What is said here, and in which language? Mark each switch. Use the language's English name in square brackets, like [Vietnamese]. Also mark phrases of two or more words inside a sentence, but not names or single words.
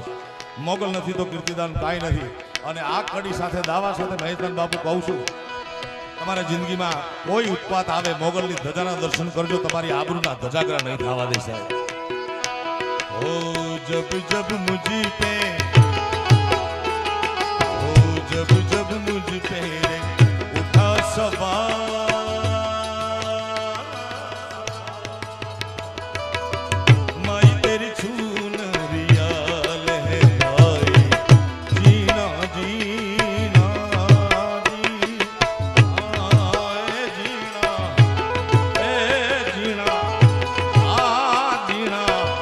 [Gujarati] મોગલ નથી તો કીર્તિદાન કાંઈ નથી. અને આ કડી સાથે દાવા સાથે મહેશદાન બાપુ કહું છું, તમારા જિંદગીમાં કોઈ ઉત્પાત આવે મોગલની ધજાના દર્શન કરજો, તમારી આબરૂના ધજાગરા નહીં થવા દે સાહેબ. [Hindi] ओ जब जब મુझ पे ओ जब जब मुझ पे उठा सवाल माई तेरी चुनरिया लहराए जीना जीना जी आए जीना ए जीना आ जीना